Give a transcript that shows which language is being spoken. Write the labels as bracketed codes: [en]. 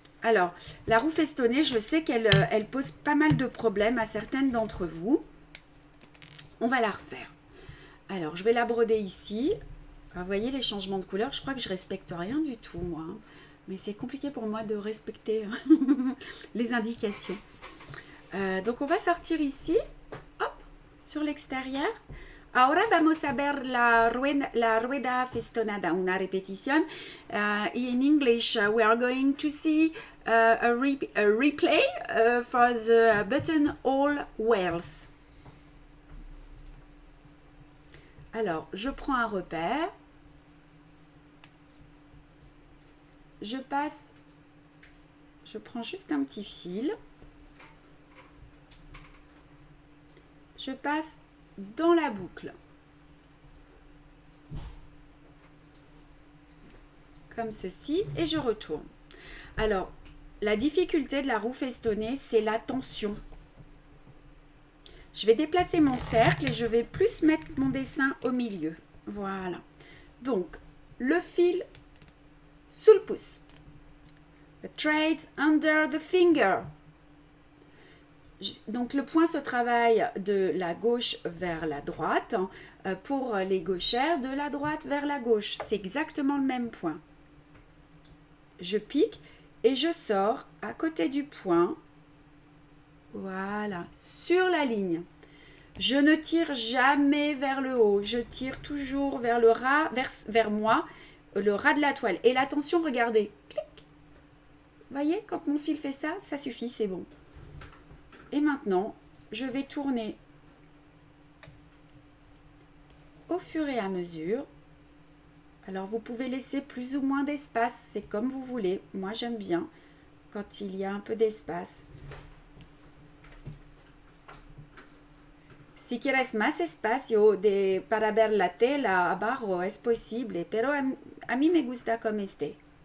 [fr] Alors, la roue festonnée, je sais qu'elle pose pas mal de problèmes à certaines d'entre vous. On va la refaire. Alors, je vais la broder ici. Alors, vous voyez les changements de couleur, je crois que je respecte rien du tout, moi. Mais c'est compliqué pour moi de respecter les indications. Donc, on va sortir ici. Hop, sur l'extérieur. [es] Ahora vamos a ver la rueda festonada, una repetición. [en] In English, we are going to see a replay for the buttonhole wheels. [fr] Alors, je prends un repère. Je prends juste un petit fil. Je passe dans la boucle. Comme ceci, et je retourne. Alors, la difficulté de la roue festonnée, c'est la tension. Je vais déplacer mon cercle et je vais plus mettre mon dessin au milieu. Voilà. Donc, le fil sous le pouce. [en] The thread under the finger. [fr] Donc, le point se travaille de la gauche vers la droite. Pour les gauchères, de la droite vers la gauche. C'est exactement le même point. Je pique et je sors à côté du point. Voilà, sur la ligne. Je ne tire jamais vers le haut. Je tire toujours vers le ras, vers moi, le ras de la toile. Et la tension, regardez. Clic. Voyez, quand mon fil fait ça, ça suffit, c'est bon. Et maintenant, je vais tourner au fur et à mesure Alors vous pouvez laisser plus ou moins d'espace, c'est comme vous voulez. Moi j'aime bien quand il y a un peu d'espace. [es] Si quieres más espacio para ver la tela abajo es posible, pero a mí me gusta como este.